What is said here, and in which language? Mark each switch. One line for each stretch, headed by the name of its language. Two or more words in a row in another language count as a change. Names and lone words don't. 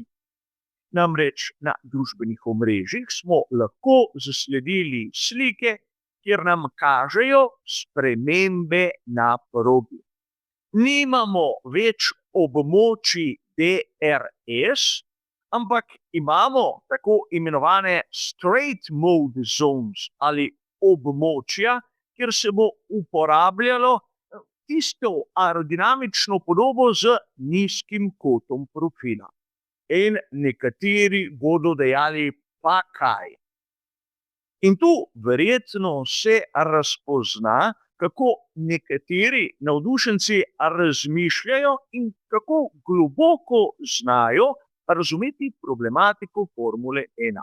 Slovenian: Namreč na družbenih omrežjih smo lahko zasledili slike, kjer nam kažejo spremembe na progi. Nimamo več območij DRS, ampak imamo tako imenovane
English: straight mode zones
Slovenian: ali območja, kjer se bo uporabljalo tisto aerodinamično podobo z nizkim kotom profila. In nekateri bodo dejali, pa kaj. In tu verjetno se razpozna, kako nekateri navdušenci razmišljajo in kako globoko znajo razumeti problematiko Formule 1.